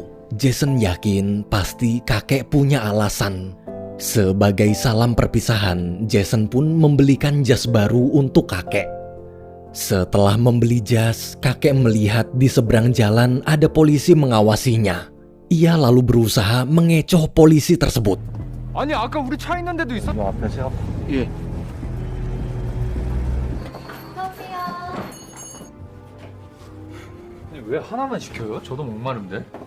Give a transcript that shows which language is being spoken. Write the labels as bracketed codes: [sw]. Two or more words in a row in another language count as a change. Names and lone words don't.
[id] Jason yakin pasti kakek punya alasan. Sebagai salam perpisahan, Jason pun membelikan jas baru untuk kakek. Setelah membeli jas, kakek melihat di seberang jalan ada polisi mengawasinya. Ia lalu berusaha mengecoh polisi tersebut. [ko] 아니 아까 우리 차 있는데도 있어? 요 앞에서요? 예. 아니, 왜 하나만 시켜요? 저도 목마른데.